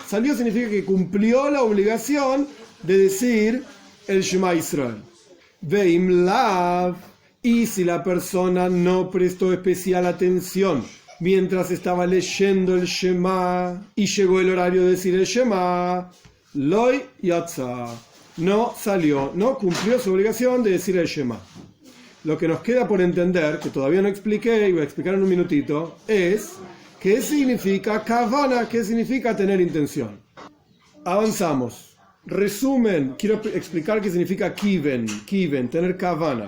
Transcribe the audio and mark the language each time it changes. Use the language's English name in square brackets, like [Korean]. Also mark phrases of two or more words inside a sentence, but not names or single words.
[Spanish] Salió significa que cumplió la obligación de decir el Shema Israel. [Hebrew] ואם לאו. [Spanish] Y si la persona no prestó especial atención mientras estaba leyendo el Shema y llegó el horario de decir el Shema, [Hebrew] לא יצא, [Spanish] no salió, no cumplió su obligación de decir el Shema. Lo que nos queda por entender, que todavía no expliqué y voy a explicar en un minutito, es qué significa kavana, qué significa tener intención. Avanzamos. Resumen, quiero explicar qué significa kiven, tener kavana.